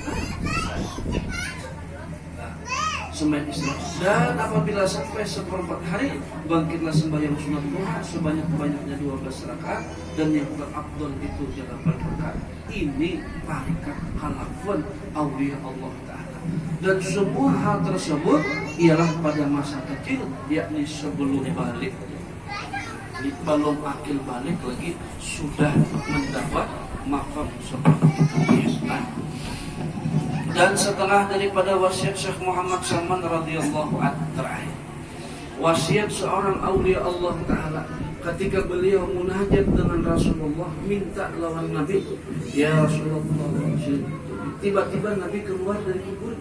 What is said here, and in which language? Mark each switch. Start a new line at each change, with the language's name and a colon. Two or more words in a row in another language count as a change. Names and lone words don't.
Malay: Sembahyang isyraq. Dan apabila sampai 1/4 hari bangkitlah sembahyang sunat duha sebanyak-banyaknya 12 rakaat dan yang terafdal itu 8 rakaat. Ini tarikat
Arabic: خلف أولياء الله تعالى.
Malay: Dan semua hal tersebut ialah pada masa kecil, yakni sebelum balik. Belum akil balik lagi sudah mendapat maqam seperti itu. Dan setelah daripada wasiat Syekh Muhammad Salman
Arabic: رضي الله عنه
Malay: terakhir, wasiat seorang
Arabic: أولياء الله تعالى
Malay: ketika beliau munajat dengan Rasulullah, minta lawan Nabi,
Arabic: يا رسول الله,
Malay: tiba-tiba Nabi keluar dari kuburnya.